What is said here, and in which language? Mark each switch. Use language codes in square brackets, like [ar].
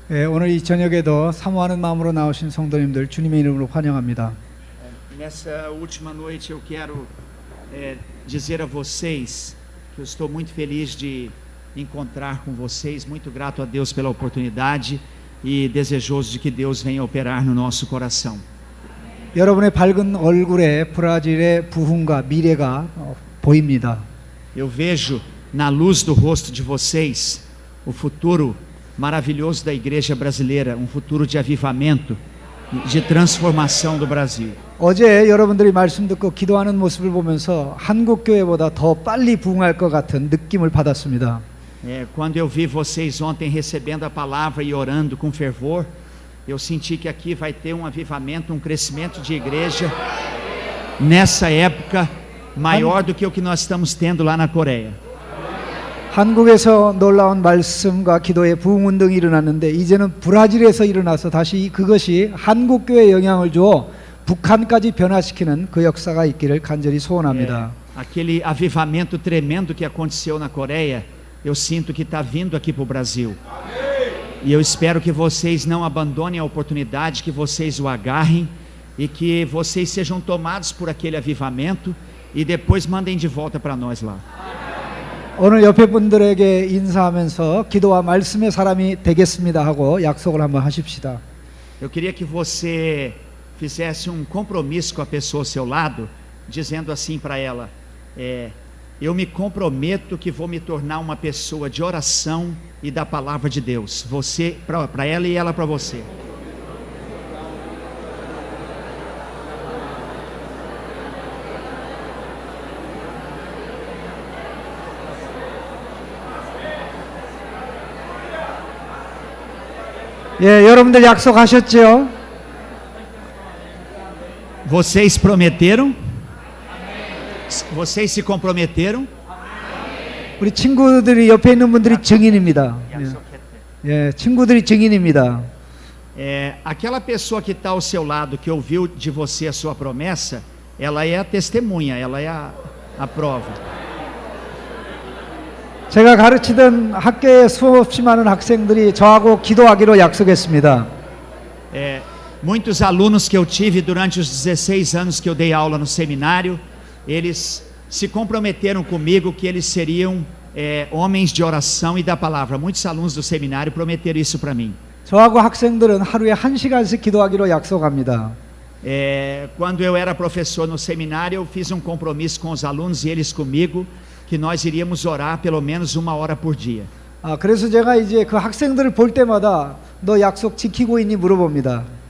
[ko] 오늘 이 저녁에도 사모하는 마음으로 나오신 성도님들 주님의 이름으로 환영합니다. [pt] Nessa última noite eu quero dizer a vocês que eu estou muito feliz de encontrar com vocês, muito grato a Deus pela oportunidade e desejoso de que Deus venha operar no nosso coração. [ko] 여러분의 밝은 얼굴에 브라질의 부흥과 미래가 보입니다. [pt] Eu vejo na luz do rosto de vocês o futuro maravilhoso da igreja brasileira, um futuro de avivamento, de transformação do Brasil. [ko] 어제 여러분들이 말씀 듣고 기도하는 모습을 보면서 한국 교회보다 더 빨리 부흥할 것 같은 느낌을 받았습니다. [pt] Quando eu vi vocês ontem recebendo a palavra e orando com fervor, eu senti que aqui vai ter um avivamento, um crescimento de igreja nessa época maior do que o que nós estamos tendo lá na Coreia. [ko] 한국에서 놀라운 말씀과 기도의 부흥 운동이 일어났는데 이제는 브라질에서 일어나서 다시 그것이 한국 교회에 영향을 주어 북한까지 변화시키는 그 역사가 있기를 간절히 소원합니다. [pt] Aquele avivamento tremendo que aconteceu na Coreia, eu sinto que está vindo aqui para o Brasil. E eu espero que vocês não abandonem a oportunidade, que vocês o agarrem e que vocês sejam tomados por aquele avivamento e depois mandem de volta para nós lá. [ko] 오늘 옆에 분들에게 인사하면서 기도와 말씀의 사람이 되겠습니다 하고 약속을 한번 하십시다. [pt] Eu queria que você fizesse um compromisso com a pessoa ao seu lado, dizendo assim para ela: eu me comprometo que vou me tornar uma pessoa de oração e da palavra de Deus. Você para ela e ela para você. [ko] 예, 여러분들 약속하셨죠? [pt] Vocês prometeram? Vocês se comprometeram? [ko] 우리 친구들이 옆에 있는 분들이 증인입니다. 예, 친구들이 증인입니다. [pt] Aquela pessoa que está ao seu lado, que ouviu de você a sua promessa, ela é a testemunha, ela é a prova. [ko] 제가 가르치던 학교에 수없이 많은 학생들이 저하고 기도하기로 약속했습니다. [pt] Muitos alunos que eu tive durante os 16 anos que eu dei aula no seminário, eles se comprometeram comigo que eles seriam homens de oração e da palavra. Muitos alunos do seminário prometeram isso para mim. [ko] 저하고 학생들은 하루에 1시간씩 기도하기로 약속합니다. [pt] Quando eu era professor no seminário, eu fiz um compromisso com os alunos e eles comigo, que nós iríamos orar pelo menos 1 hora por dia. [ko] 그래서 제가 이제 그 학생들을 볼 때마다 너 약속 지키고 있니 물어봅니다.